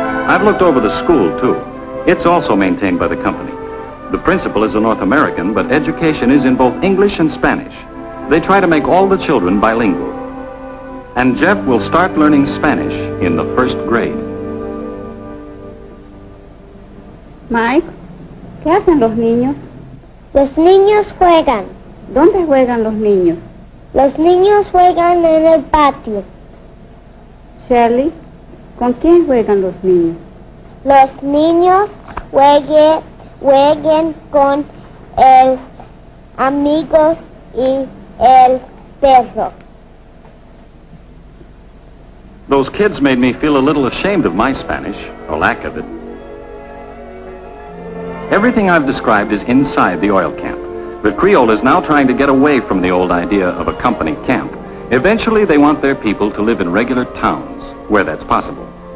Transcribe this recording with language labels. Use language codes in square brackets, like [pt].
[en] I've looked over the school, too. It's also maintained by the company. The principal is a North American, but education is in both English and Spanish. They try to make all the children bilingual. And Jeff will start learning Spanish in the 1st grade. [es] Mike, ¿qué hacen los niños? Los niños juegan. ¿Dónde juegan los niños? Los niños juegan en el patio. Shirley, ¿con quién juegan los niños? Los niños jueguen con el amigo y el perro. [en] Those kids made me feel a little ashamed of my Spanish, or lack of it. Everything I've described is inside the oil camp. But Creole is now trying to get away from the old idea of a company camp. Eventually, they want their people to live in regular towns, where that's possible.